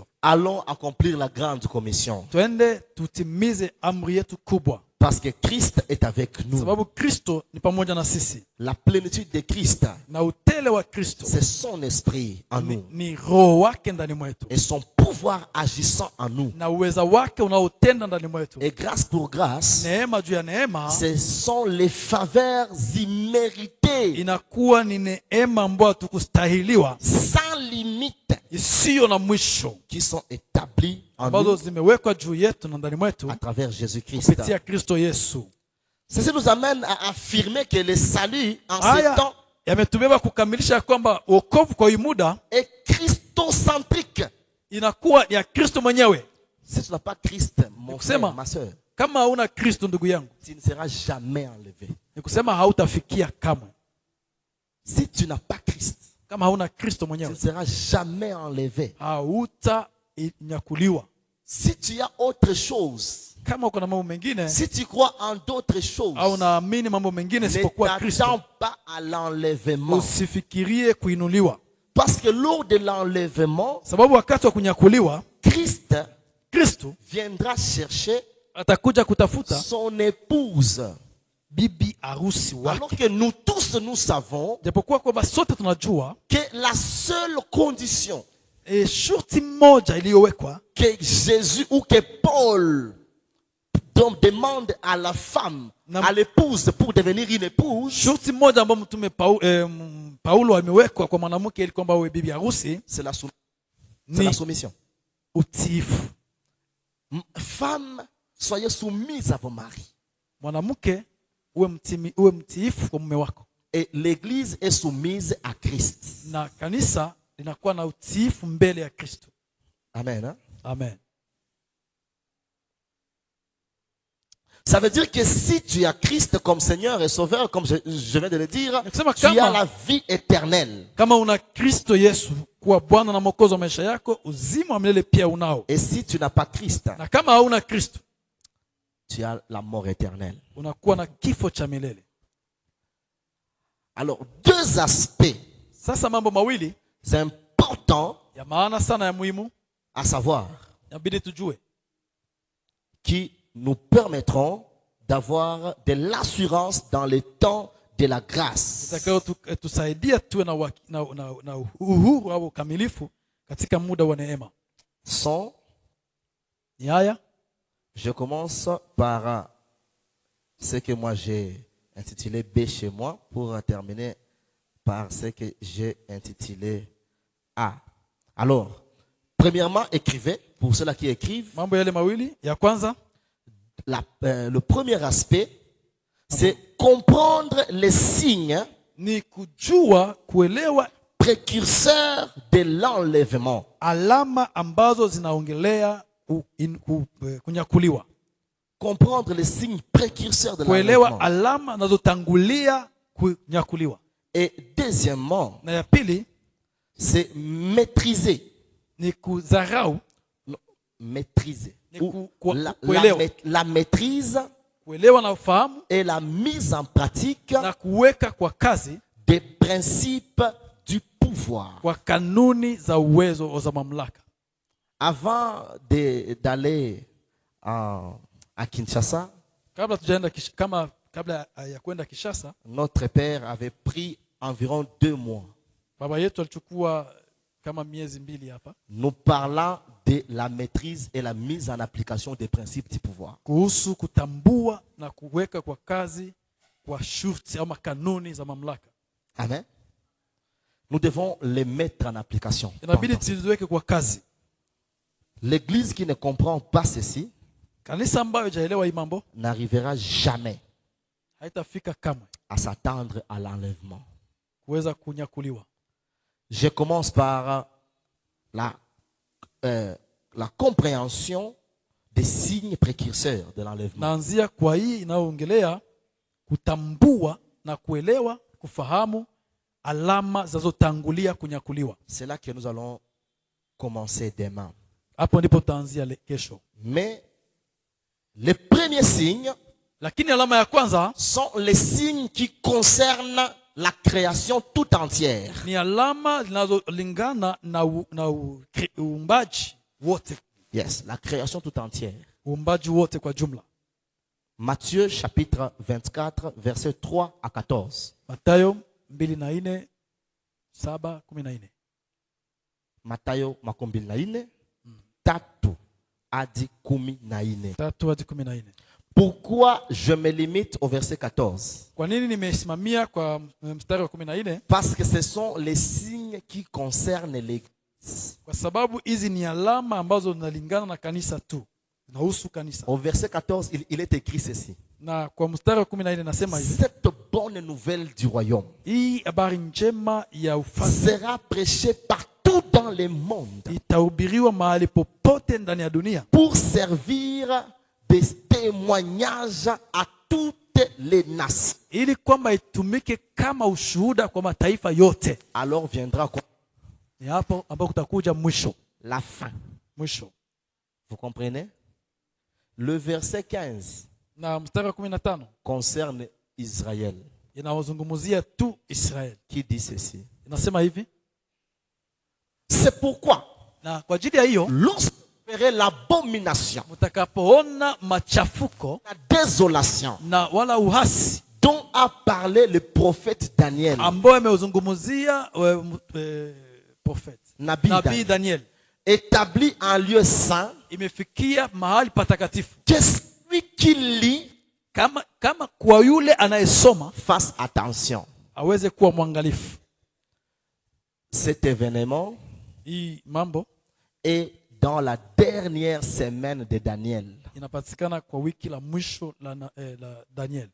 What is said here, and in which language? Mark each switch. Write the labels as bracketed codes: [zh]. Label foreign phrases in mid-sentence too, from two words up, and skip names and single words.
[fr] Allons accomplir la grande commission. [sw] Twende tutimize amri yetu kubwa, [fr] Parce que Christ est avec nous. [sw] sababu Kristo ni pamoja na sisi, [fr] La plénitude de Christ, [sw] na utele wa Kristo [fr] c'est son esprit en nous. [sw] ni Roho wake ndani mwetu, [fr] Et son pouvoir agissant en nous. [sw] na uweza wake unaotenda ndani mwetu. [fr] Et grâce pour grâce, [sw] Neema juu ya neema [fr] ce sont les faveurs imméritées, [sw] inakuwa ni neema ambayo hatukustahiliwa, [fr] sans limite, [sw] isiyo na mwisho, [fr] qui sont établies en [sw] ambazo [fr] nous [sw] zimewekwa juu yetu na ndani mwetu [fr] à travers Jésus-Christ. [sw] kupitia Kristo Yesu. [fr] Ceci nous amène à affirmer que le salut en ce [sw] Haya [fr] temps [sw] yametubeba kukamilisha kwamba wokovu kwa hii muda [fr] est christocentrique. [sw] inakuwa ya Kristo mwenyewe. [fr] Si tu n'as pas Christ, mon [sw] Nikusema, [fr] frère, ma soeur, [sw] kama hauna Kristo ndugu yangu, [fr] tu ne seras jamais enlevé. [sw] ni kusema hautafikia kamwe. [fr] Si tu n'as pas Christ, [sw] Kama hauna Kristo [fr] tu ne [sw] mwenyewe [fr] seras jamais enlevé. [sw] hautanyakuliwa. [fr] Si tu as autre chose, [sw] Kama uko na mambo mengine [fr] si tu crois en d'autres choses, [sw] au naamini mambo mengine [fr] ne [sw] isipokuwa [fr] t'attends [sw] Kristo, [fr] pas à l'enlèvement. [sw] usifikirie kuinuliwa, [fr] Parce que lors de l'enlèvement, [sw] sababu wakati wa kunyakuliwa [fr] Christ [sw] Kristo [fr] viendra chercher [sw] atakuja kutafuta [fr] son épouse. [sw] bibi harusi [fr] Alors [sw] wake. [fr] que nous tous, nous savons [sw] Japokuwa kwamba sote tunajua [fr] que la seule condition [sw] shurti moja iliyowekwa [fr] que Jésus ou que Paul demande à la femme, à l'épouse pour devenir une épouse, [sw] shurti moja ambayo mtume Paulo amewekwa kwa mwanamke ili kwamba awe bibi harusi [fr] c'est la [sw] ni [fr] soumission. [sw] utiifu. [fr] Femme, soyez soumise à vos maris. [sw] Mwanamke uwe mtiifu kwa mume wako, [fr] Et l'église est soumise à Christ. [sw] na kanisa linakuwa na utiifu mbele ya Kristo. [fr] Amen. Hein? [sw] Amen. [fr] Ça veut dire que si tu as Christ comme Seigneur et Sauveur, comme je viens de le dire, [sw] Nikusema [fr] tu as [sw] kama- [fr] la vie éternelle. [sw] Kama una Kristo Yesu kuwa Bwana na Mwokozi wa maisha yako, uzima wa milele pia unao. [fr] Et si tu n'as pas Christ, [sw] Na kama hauna Kristo, [fr] tu as la mort éternelle. [sw] unakuwa na kifo cha milele. [fr] Alors, deux aspects, [sw] Sasa mambo mawili [fr] c'est important [sw] ya maana sana ya muhimu [fr] à savoir, [sw] inabidi tujue, [fr] qui nous permettront d'avoir de l'assurance dans les temps de la grâce. [sw] itakayo tusaidia tuwe na uhuru au ukamilifu katika muda wa neema. [fr] Sont, [sw] Ni haya, [fr] je commence par ce que moi j'ai intitulé B chez moi pour terminer par ce que j'ai intitulé A. Alors, premièrement, écrivez, pour ceux-là qui écrivent, [sw] mambo yale mawili. Ya kwanza, [fr] le premier aspect, c'est comprendre les signes [sw] ni kujua, kuelewa [fr] précurseurs de l'enlèvement. [sw] alama ambazo zinaongelea kunyakuliwa. [fr] Comprendre les signes précurseurs de [sw] Kuelewa [fr] l'enlèvement. [sw] alama zinazotangulia kunyakuliwa. [fr] Et deuxièmement, [sw] Na ya pili [fr] c'est maîtriser. [sw] ni kudharau, [fr] Non, maîtriser. [sw] Ni [fr] Ou [sw] ku- kuelewa. [fr] la maîtrise [sw] kuelewa na ufahamu [fr] et la mise en pratique [sw] na kuweka kwa kazi [fr] des principes du pouvoir. [sw] kwa kanuni za uwezo za mamlaka. [fr] Avant d'aller à Kinshasa, [sw] Kabla tujaenda kabla ya kwenda Kishasa, [fr] notre père avait pris environ 2 mois. [sw] baba yetu alichukua kama miezi 2 hapa. [fr] Nous parlons de la maîtrise et la mise en application des principes du pouvoir. [sw] kuhusu kutambua na kuweka kwa kazi kwa shurti ama kanuni za mamlaka. [fr] Amen. Nous devons les mettre en application. [sw] Inabidi tuziweke kwa kazi. [fr] L'église qui ne comprend pas ceci [sw] Kanisa ambayo haijaelewa hii mambo [fr] n'arrivera jamais [sw] haitafika kamwe [fr] à s'attendre à l'enlèvement. [sw] kuweza kunyakuliwa. [fr] Je commence par la compréhension des signes précurseurs de l'enlèvement. [sw] Naanzia kwa hii inayoongelea kutambua na kuelewa, kufahamu alama zinazotangulia kunyakuliwa. [fr] C'est là que nous allons commencer demain. [sw] Hapo ndipo tutaanzia kesho. [fr] Mais les premiers signes [sw] Lakini alama ya kwanza [fr] sont les signes qui concernent la création tout entière. [sw] ni alama zinazolingana na uumbaji wote. [fr] Yes, la création tout entière. [sw] Uumbaji wote kwa jumla. [fr] Matthieu chapitre 24 versets 3 à 14. [sw] Mathayo 24 7-14. Mathayo 24 3 hadi 14. 3-14. [fr] Pourquoi je me limite au verset 14? [sw] Kwa nini nimesimamia kwa mstari wa 14? [fr] Parce que ce sont les signes qui concernent l'église. [sw] Kwa sababu hizi ni alama ambazo zinalingana na kanisa tu. Zinahusu kanisa. [fr] Au verset 14, il est écrit ceci. [sw] Na kwa mstari wa 14 nasema hivi. [fr] Cette bonne nouvelle du royaume [sw] Hii habari njema ya ufalme [fr] sera prêchée partout dans le monde [sw] itahubiriwa mahali popote ndani ya dunia [fr] pour servir de témoignage à toutes les nations. [sw] ili kwamba itumike kama ushuhuda kwa mataifa yote. [fr] Alors viendra quoi? [sw] Ni hapo ambapo kutakuja mwisho. [fr] La fin. [sw] Mwisho. [fr] Vous comprenez? Le verset 15 [sw] Na mstari wa 15 [fr] concerne Israël. [sw] inawazungumzia tu Israeli. [fr] Qui dit ceci? [sw] Inasema hivi. [fr] C'est pourquoi [sw] Na kwa ajili ya hiyo [fr] lorsque vous verrez l'abomination, [sw] mtakapoona machafuko [fr] la désolation [sw] na wala uhasi [fr] dont a parlé le prophète Daniel, [sw] ambao ameuzungumzia prophet Nabii Nabii Daniel, [fr] établi en lieu saint, [sw] imefikia mahali patakatifu. [fr] que celui qui lit [sw] Kama kwa yule anayesoma [fr] fasse attention. [sw] aweze kuwa mwangalifu. [fr] Cet événement [sw] Hii mambo [fr] est dans la dernière semaine de Daniel. [sw] inapatikana kwa wiki la mwisho la Daniel.